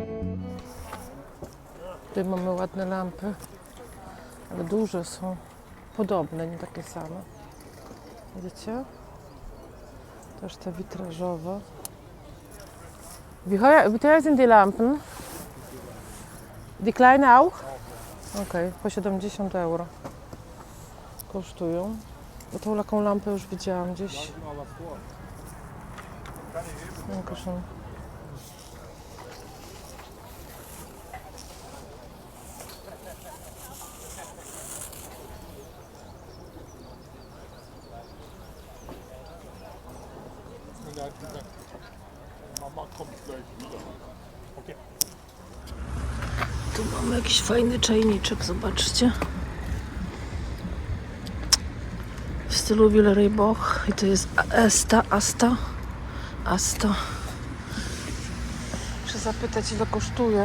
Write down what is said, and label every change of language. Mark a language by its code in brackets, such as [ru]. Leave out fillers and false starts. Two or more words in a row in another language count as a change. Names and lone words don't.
[pl] Tutaj mamy ładne lampy, ale duże są. podobne, nie takie same. Widzicie? Też te witrażowe. [de] Wie teuer sind die Lampen? Die kleine auch? [pl] Okej, po 70 euro kosztują. Bo tą taką lampę już widziałam gdzieś. [de] Dankeschön. Mama kommt gleich wieder. Okay. [pl] Tu mamy jakiś fajny czajniczek, zobaczcie. W stylu Villeray Boch. I to jest Asta. Muszę zapytać, ile kosztuje.